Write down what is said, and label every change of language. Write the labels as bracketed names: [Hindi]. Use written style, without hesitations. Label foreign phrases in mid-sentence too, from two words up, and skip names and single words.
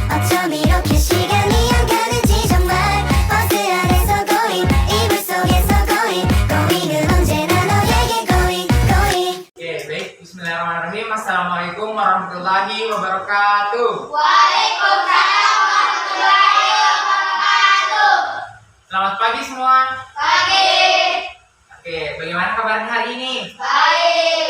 [Korean] 좀 이렇게 시간이 안 가는지 정말 버스 안에서 고잉 이불 속에서 고잉 고잉은 언제나 너에게 [English] going going. [Indonesian] Oke, baik. [Arabic] بسم الله الرحمن الرحيم. السلام عليكم ورحمة الله وبركاته. وعليكم السلام ورحمة الله وبركاته. [Indonesian] Selamat pagi semua. Pagi. Oke, bagaimana kabarnya hari ini? Baik.